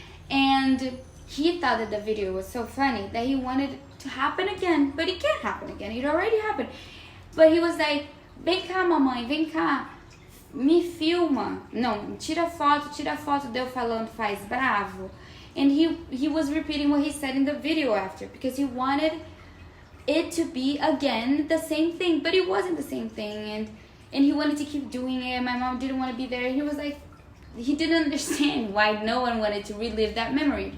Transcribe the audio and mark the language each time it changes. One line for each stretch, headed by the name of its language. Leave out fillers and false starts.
English: And he thought that the video was so funny that he wanted it to happen again. But it can't happen again. It already happened. But he was like,
Portuguese: vem cá, mamãe, vem cá. Me filma. Não, tira foto de eu falando faz bravo.
English: And he was repeating what he said in the video after. Because he wanted it to be, again, the same thing. But it wasn't the same thing. And he wanted to keep doing it. My mom didn't want to be there. He was like, he didn't understand why no one wanted to relive that memory.